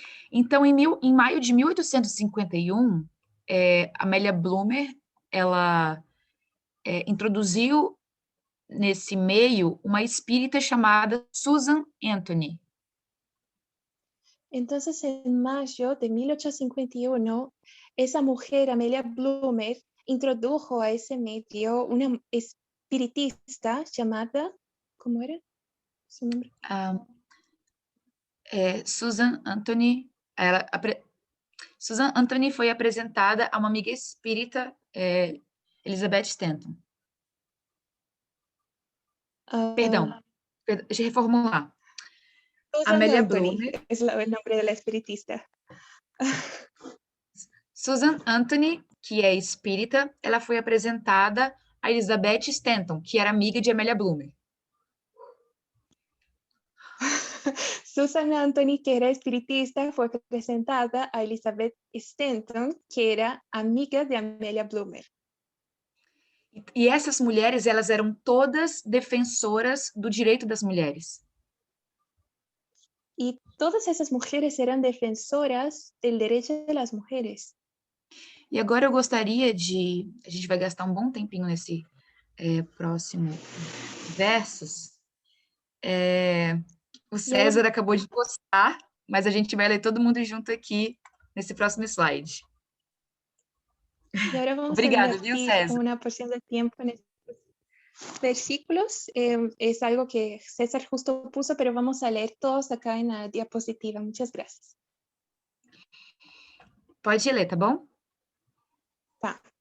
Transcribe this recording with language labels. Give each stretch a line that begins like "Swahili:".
Portuguese: Então, em maio de 1851, Amélia Bloomer, ela introduziu nesse meio uma espírita chamada Susan Anthony.
Spanish: Entonces, en mayo de 1851, esa mujer, Amelia Bloomer, introdujo a ese medio una espiritista llamada, ¿cómo era su nombre?
Portuguese: Susan Anthony, Susan Anthony foi apresentada a uma amiga espírita, Elizabeth Stanton. Perdão, deixa eu reformular. Susan Amélia Anthony Bloomer.
Spanish: es el nombre de la espiritista.
Portuguese: Susan Anthony, que é espírita, ela foi apresentada a Elizabeth Stanton, que era amiga de Amélia Bloomer.
Spanish: Susan Anthony, que era espiritista, fue presentada a Elizabeth Stanton, que era amiga de Amelia Bloomer.
Portuguese: E essas mulheres, elas eram todas defensoras do direito das mulheres.
Spanish: Y todas esas mujeres eran defensoras del derecho de las mujeres.
Portuguese: E agora eu gostaria de... A gente vai gastar um bom tempinho nesse próximo versos. O César acabou de postar, mas a gente vai ler todo mundo junto aqui nesse próximo slide.
Spanish: Y ahora vamos
Portuguese: Obrigada,
Spanish: a
Portuguese: viu,
Spanish: invertir
Portuguese: César?
Spanish: una porción de tiempo en estos versículos. Es algo que César justo puso, pero vamos a leer todos acá en la diapositiva. Muchas gracias.
Portuguese: Pode ler, tá bom? Tá.